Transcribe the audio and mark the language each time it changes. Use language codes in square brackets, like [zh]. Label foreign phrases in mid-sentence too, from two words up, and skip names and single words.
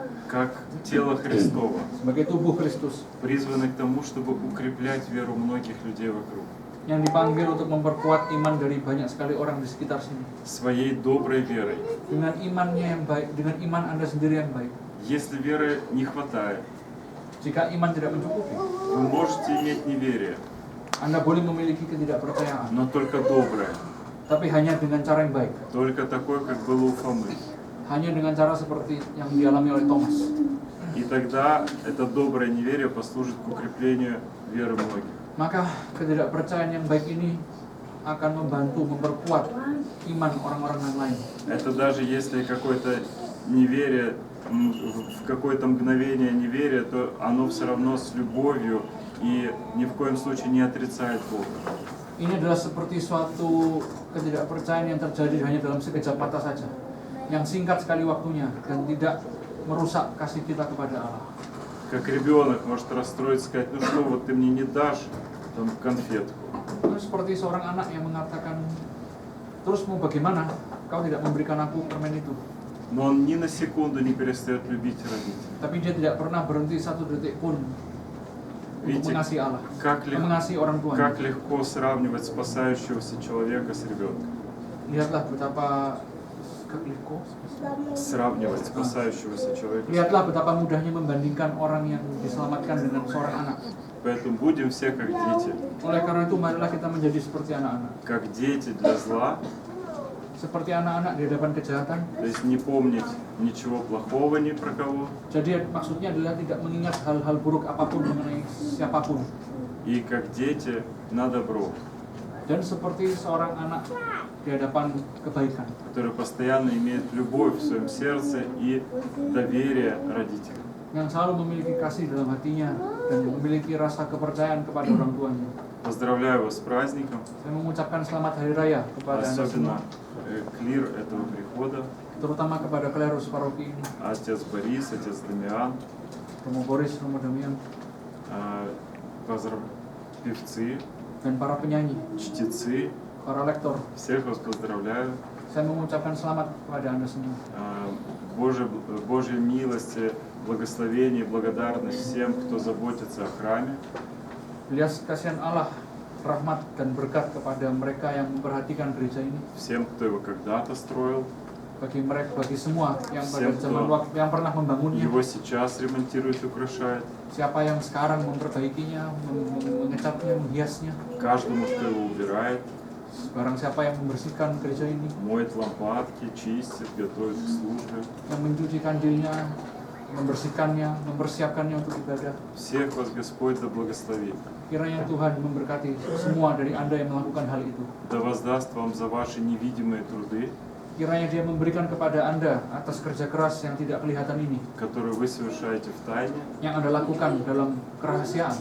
[ru] как тело Христово, [id] sebagai tubuh Kristus [ru] призваны к тому, чтобы укреплять веру многих людей вокруг. [id] yang dipanggil untuk memperkuat iman dari banyak sekali orang di sekitar sini [ru] Своей доброй верой. [id] dengan imannya yang baik, dengan iman Anda sendiri yang baik. [ru] Если веры не хватает, [id] Jika iman tidak mencukupi, [ru] вы можете иметь неверие, [id] Anda boleh memiliki ketidakpercayaan, [ru] но только доброе, [id] tapi hanya dengan cara yang baik, [ru] только такое, как было у Фомы. [id] hanya dengan cara seperti yang dialami oleh Thomas. [ru] И тогда это доброе неверие послужит к укреплению веры многих. [id] Maka ketidakpercayaan yang baik ini akan membantu memperkuat iman orang-orang yang lain. [ru] Это даже если какое-то неверие, в какое-то мгновение неверия, то оно все равно с любовью и ни в коем случае не отрицает Бога. [id] Ini adalah seperti suatu ketidakpercayaan yang terjadi hanya dalam sekejap mata saja, yang singkat sekali waktunya dan tidak merusak kasih kita kepada Allah. [ru] Как ребенок может расстроиться, сказать, ну что, вот ты мне не дашь там конфетку. [id] Itu seperti seorang anak yang mengatakan, terus mau bagaimana? Kau tidak memberikan aku permen itu. [ru] Но он ни на секунду не перестает любить родителей. [id] Tapi dia tidak pernah berhenti satu detik pun untuk [ru] Видите, [id] mengasihi Allah, [ru] как [id] mengasihi orang tuanya. [ru] легко сравнивать спасающегося человека с ребенком. [id] Lihatlah betapa [ru] Сравнивать спасающегося человека. [id] Lihatlah betapa mudahnya membandingkan orang yang diselamatkan dengan seorang anak. [ru] Поэтому будем все как дети. [id] Oleh karena itu marilah kita menjadi seperti anak-anak. [ru] Как дети для зла, [id] Seperti anak-anak di hadapan kejahatan. [ru] то есть не помнить ничего плохого ни про кого. [id] Jadi maksudnya adalah tidak mengingat hal-hal buruk apapun mengenai siapapun. [ru] И как дети на добро, [id] Dan seperti seorang anak di hadapan kebaikan. [ru] который постоянно имеет любовь в своем сердце и доверие родителям. [id] Yang selalu memiliki kasih dalam hatinya dan memiliki rasa kepercayaan kepada orang tuanya. [ru] Поздравляю вас с праздником, [id] Saya mengucapkan selamat hari raya kepada Anda semua, [ru] особенно клир этого прихода, [id] terutama kepada klerus paroki ini, [ru] отец Борис, отец Дамиан, [id] Romo Boris, Romo Damian, [ru] певцы, [id] dan para penyanyi, [ru] чтецы, [id] para lektor. [ru] всех вас поздравляю. [id] Saya mengucapkan selamat kepada Anda semua. [ru] Божьей милости, благословения, благодарность всем, кто заботится о храме. [id] Belas kasihan Allah, rahmat dan berkat kepada mereka yang memperhatikan gereja ini. [ru] Всем, кто его когда-то строил, [id] Bagi mereka, bagi semua yang pada Siap, zaman Tuhan. waktu yang pernah membangunnya. [ru] его сейчас ремонтирует, украшает. [id] Siapa yang sekarang memperbaikinya, mengecatnya, menghiasnya. [ru] Каждому, кто его убирает, [id] Barang siapa yang membersihkan gereja ini, [ru] моет лампадки, чистит, готовит к службе. [id] yang mencuci kandilnya, membersihkannya, mempersiapkannya untuk ibadah. [ru] Всех вас Господь да благословит. [id] Kiranya Tuhan memberkati semua dari Anda yang melakukan hal itu. [ru] Да воздаст вам за ваши невидимые труды, [id] Kiranya Dia memberikan kepada Anda atas kerja keras yang tidak kelihatan ini, [ru] которые вы совершаете в тайне. [id] yang Anda lakukan dalam kerahasiaan.